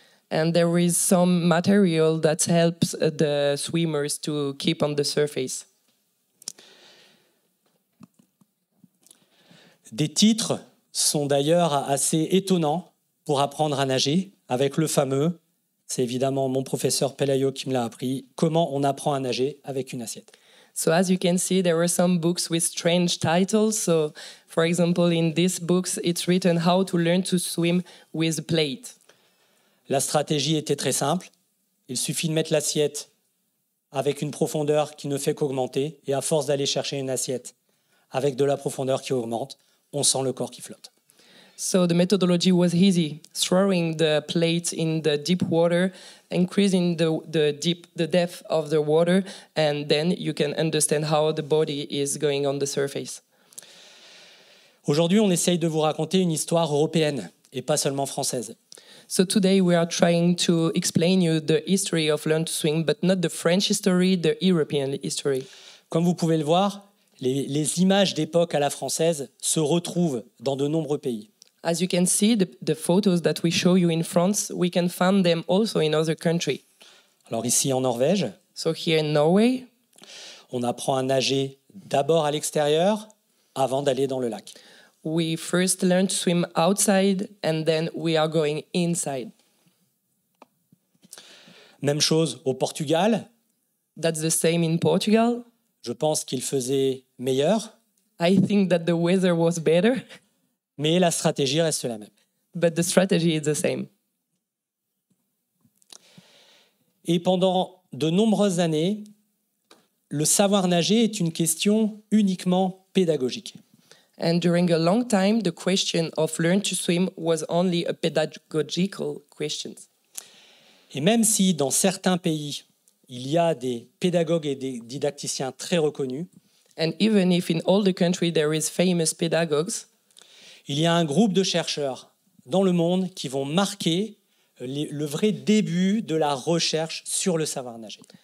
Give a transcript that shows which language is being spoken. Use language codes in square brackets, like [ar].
[en] And there is some material that helps the swimmers to keep on the surface. [fr] Des titres sont d'ailleurs assez étonnants pour apprendre à nager, avec le fameux, c'est évidemment mon professeur Pelayo qui me l'a appris, comment on apprend à nager avec une assiette. [en] So as you can see, there were some books with strange titles. So, for example, in these books, it's written how to learn to swim with a plate. [fr] La stratégie était très simple. Il suffit de mettre l'assiette avec une profondeur qui ne fait qu'augmenter. Et à force d'aller chercher une assiette avec de la profondeur qui augmente, on sent le corps qui flotte. [en] So the methodology was easy, throwing the plate in the deep water, increasing the depth of the water, and then you can understand how the body is going on the surface. [fr] Aujourd'hui, on essaye de vous raconter une histoire européenne et pas seulement française. [en] So today we are trying to explain you the history of Learn to Swim, but not the French history, the European history. [fr] Comme vous pouvez le voir, les images d'époque à la française se retrouvent dans de nombreux pays. [en] As you can see, the photos that we show you in France, we can find them also in other countries. [fr] Alors ici en Norvège, [en] So here in Norway, [fr] on apprend à nager d'abord à l'extérieur avant d'aller dans le lac. [en] we first learn to swim outside and then we are going inside. [fr] Même chose au Portugal. [en] That's the same in Portugal. [fr] Je pense qu'il faisait meilleur, [en] I think that the weather was better, [fr] mais la stratégie reste la même. [en] but the strategy is the same. [fr] Et pendant de nombreuses années, le savoir nager est une question uniquement pédagogique. [en] And during a long time, the question of learn to swim was only a pedagogical question. [fr] Et même si dans certains pays, il y a des pédagogues et des didacticiens très reconnus, [en] And even if in all the country there is famous pedagogues, [fr] il y a un groupe de chercheurs dans le monde qui vont marquer le vrai début de la recherche sur le savoir nager.